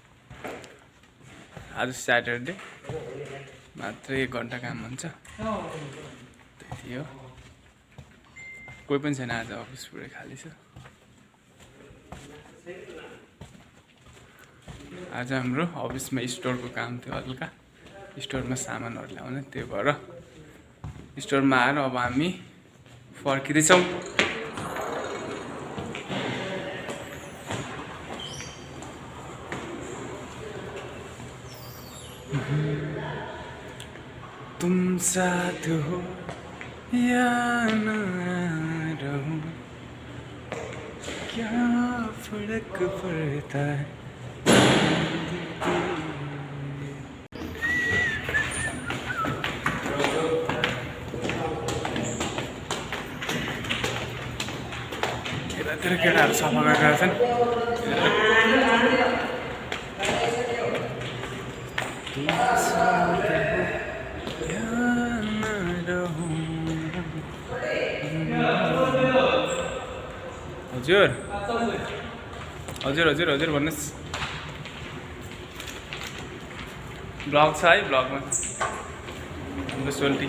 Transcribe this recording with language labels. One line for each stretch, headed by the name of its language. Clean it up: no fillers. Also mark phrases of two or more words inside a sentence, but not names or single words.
Nepali: आज स्याटरडे मात्र 1 घन्टा काम हुन्छ त्यति हो कोही पनि छैन आज अफिस पुरै खाली छ आज हाम्रो अफिसमा स्टोरको काम थियो हल्का स्टोरमा सामानहरू ल्याउने त्यो भएर स्टोरमा आएर अब हामी फर्किँदैछौँ
Hindi: तुम साथ हो या ना रहूं क्या फर्क पड़ता है
Nepali: यतातिर केटाहरू सफा गरेर छन् हजुर हजुर हजुर हजुर भन्नुहोस् ब्लग छ है ब्लगमा हाम्रो सोल्टी